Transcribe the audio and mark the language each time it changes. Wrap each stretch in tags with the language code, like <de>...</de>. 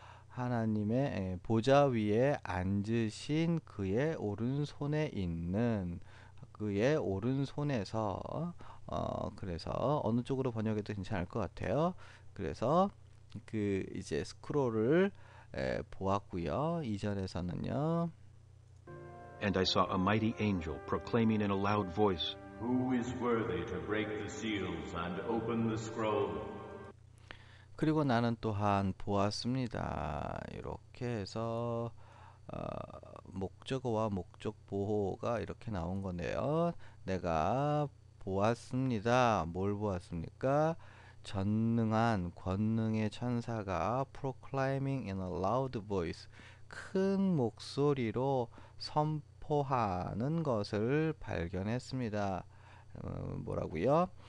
<ko>하나님의 보좌 위에 앉으신 그의 오른손에 있는, 그의 오른손에서, 그래서 어느 쪽으로 번역해도 괜찮을 것 같아요. 그래서 그 이제 스크롤을 보았고요. 이절에서는요.</ko> <en>And I saw a mighty angel proclaiming in a loud voice, Who is worthy to break the seals and open the scroll?</en> <ko>그리고 나는 또한 보았습니다. 이렇게 해서 목적어와 목적 보호가 이렇게 나온 건데요. 내가 보았습니다. 뭘 보았습니까? 전능한 권능의 천사가</ko> <en>proclaiming in a loud voice,</en> <ko>큰 목소리로 선포하는 것을 발견했습니다. 뭐라고요?</ko>